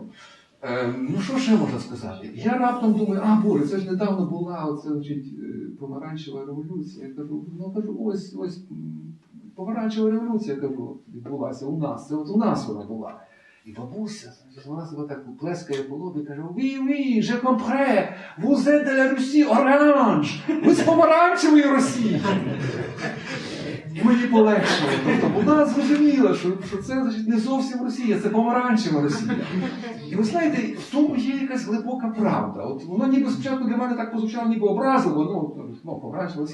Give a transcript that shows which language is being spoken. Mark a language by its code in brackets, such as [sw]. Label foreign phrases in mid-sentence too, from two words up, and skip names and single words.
[uk] Що ще можна сказати? Я раптом думаю, Боже, це ж недавно була помаранчева революція. Я кажу, ось помаранчева революція, відбулася у нас, це от у нас вона була. І бабуся, вона себе так плескає по лобі і каже, [fr] «Oui, je comprends, vous êtes de la Russie orange, [uk] ви з помаранчевої Росії». І мені полегшило. Тобто вона зрозуміла, що це не зовсім Росія, це помаранчева Росія. І ви знаєте, в тому є якась глибока правда. От воно ніби спочатку для мене так позвучало, ніби образливо, помаранчева Росія.